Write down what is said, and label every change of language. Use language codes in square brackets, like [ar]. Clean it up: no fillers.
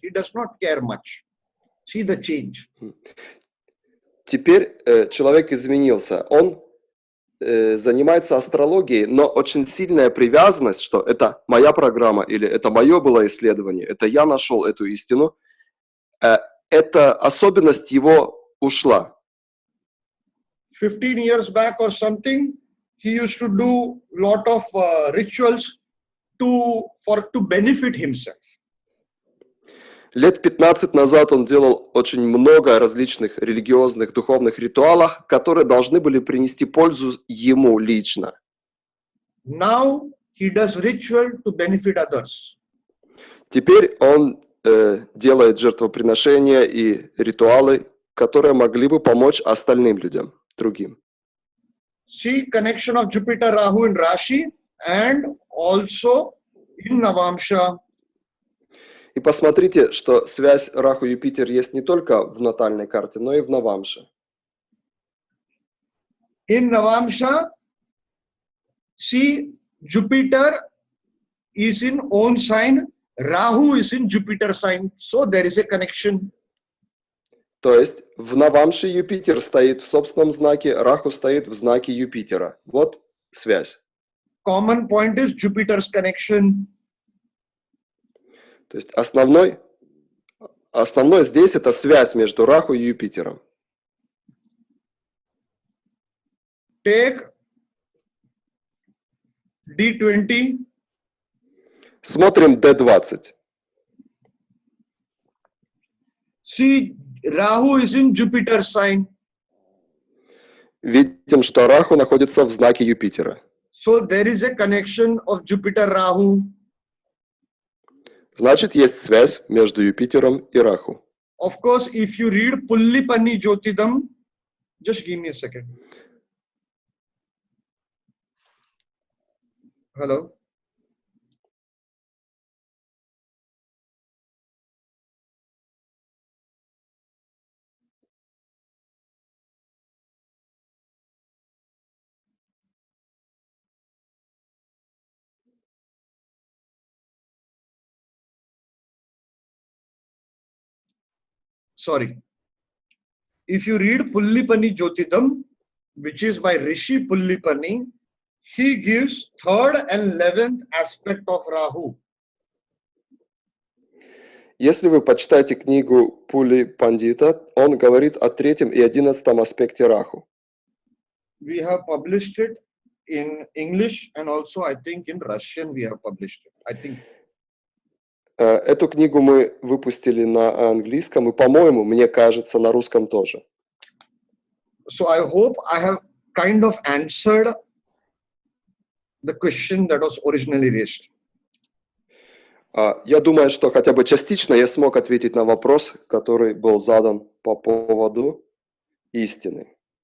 [en] He does not care much. See the change. [ru] Теперь человек изменился. Он занимается астрологией, но очень сильная привязанность, что это моя программа или это мое было исследование, это я нашел эту истину, эта особенность его ушла. [en] 15 years back or something, he used to do lot of rituals to benefit himself. [ru] Лет 15 назад он делал очень много различных религиозных, духовных ритуалов, которые должны были принести пользу ему лично. [en] Now he does ritual to benefit others. [ru] Теперь он делает жертвоприношения и ритуалы, которые могли бы помочь остальным людям, другим. [en] See connection of Jupiter, Rahu in Rashi and also in Navamsha. [ru] И посмотрите, что связь Раху-Юпитер есть не только в натальной карте, но и в Навамше. [en] In Navamsha, see Jupiter is in own sign, Rahu is in Jupiter sign. So there is a connection. [ru] То есть в Навамше Юпитер стоит в собственном знаке, Раху стоит в знаке Юпитера. Вот связь. [en] Common point is Jupiter's connection. [ru] То есть основной здесь это связь между Раху и Юпитером. [en] Take D20. [ru] Смотрим D20. [en] See, Rahu is in Jupiter sign. [ru] Видим, что Раху находится в знаке Юпитера. [en] So there is a connection of Jupiter-Rahu. [ru] Значит, есть связь между Юпитером и Раху. [en] Of course, if you read Pullipani Jyotidam, just give me a second. Hello? Sorry. If you read Pullipani Jyotidam, which is by Rishi Pullipani, he gives 3rd and 11th aspect of Rahu. [ru] Если вы почитаете книгу Пули Пандита, он говорит о 3-м и 11-м аспекте Раху. [en] We have published it in English and also I think in Russian we have published it. I think. [ru] Эту книгу мы выпустили на английском и, по-моему, мне кажется, на русском тоже. [en] So I hope I have kind of answered the question that was originally raised. [ru] Я думаю, что хотя бы частично я смог ответить на вопрос, который был задан по поводу истины.